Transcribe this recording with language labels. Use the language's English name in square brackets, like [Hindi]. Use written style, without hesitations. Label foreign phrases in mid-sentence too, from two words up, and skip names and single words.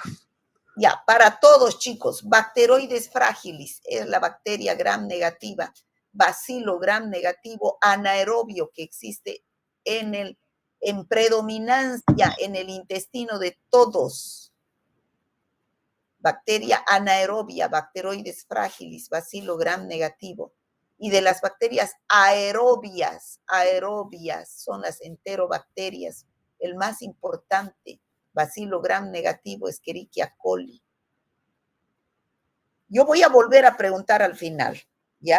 [Spanish] Ya, para todos, chicos, Bacteroides fragilis es la bacteria gram negativa, bacilo gram negativo anaerobio que existe en predominancia en el intestino de todos. Bacteria anaerobia, Bacteroides fragilis, bacilo gram negativo. Y de las bacterias aerobias son las enterobacterias. El más importante, bacilo gram negativo, Escherichia coli. Yo voy a volver a preguntar al final, ¿ya?